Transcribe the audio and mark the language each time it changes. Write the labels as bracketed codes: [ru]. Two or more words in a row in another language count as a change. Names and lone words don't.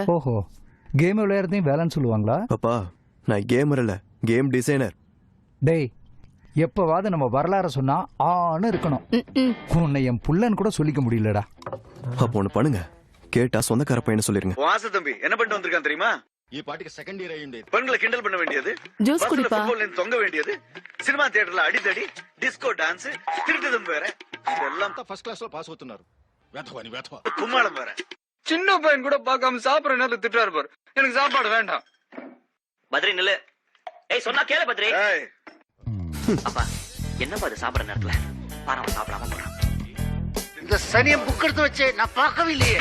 [ta] ஓஹோ, கேம் விளையாடுறதையும் வேலைன்னு சொல்லுவாங்களா? பாப்பா நான் கேமர் இல்ல, கேம் டிசைனர். டேய், எப்பவாவது நம்ம வரலாறு சொன்னா ஆன்னு இருக்கணும். உன்னை என் புள்ளன்னு கூட சொல்லிக்க முடியலடா. அப்போ ஒண்ணு பண்ணுங்க, கேட்டா சொந்தக்கார பையனை சொல்லிருங்க. வாசு தம்பி என்ன பண்ணிட்டு வந்திருக்கான் தெரியுமா? [te] ఈ పాటికి సెకండ్ ఇయర్ అయ్యింది. [ta] பெண்களை கிண்டல் பண்ண வேண்டியது, ஜூஸ் குடிப்பா. தொங்க வேண்டியது, சினிமா தியேட்டர்ல அடிதடி, டிஸ்கோ டான்ஸ், திருட்டுதம் வேற, இதெல்லாம் [te] ఫస్ట్ క్లాస్ లో పాస్ అవుతున్నారు. వేధవని వేధవ. [ta] கும்மாளம் வேற. சின்ன பையன் கூட பார்க்காம சாப்பிடுற நேரத்துல திட்டுறாரு பாரு. எனக்கு சாப்பாடு வேண்டாம். பத்ரி நில்லு. ஏய் சொன்னா கேளு பத்ரி. ஏய் அப்பா என்னப்பா இது சாப்பிடுற நேரத்துல பாரவன் சாப்பிடாம போறான். இந்த சனிய புக் எடுத்து வச்சே நான் பார்க்கவே இல்லையே.